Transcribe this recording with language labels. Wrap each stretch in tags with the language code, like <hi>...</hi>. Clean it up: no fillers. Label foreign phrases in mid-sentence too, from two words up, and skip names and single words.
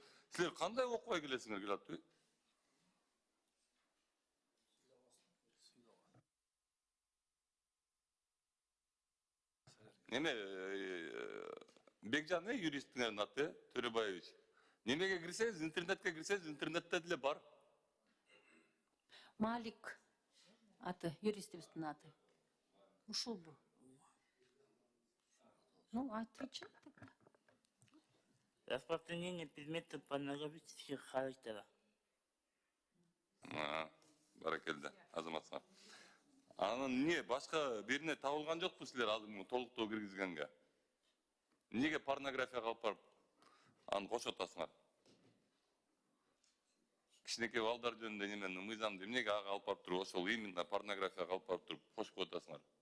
<ky>Силер кандай окубай келесиңер келе атпайбы? Неме Бекжан юристиңердин аты Төрөбаевич. Немеге кирсеңиз, интернетке кирсеңиз, интернетте деле бар. Малик аты, юристибиздин аты. Ушулбу? Ну, айтычы.</ky> <ru>Распространение предметов порнографических характера.</ru> <ky>Баракелде, азаматсыңар. Анан эмне башка бирине табылган жокпу силер азыр толуктоо киргизгенге? Эмнеге порнографияга алып барып аны кошуп атасыңар? Кичинекей балдар жөнүндө немени мыйзамды эмнеге ага алып барып туруп, ошол именно порнографияга алып барып туруп кошуп атасыңар?</ky>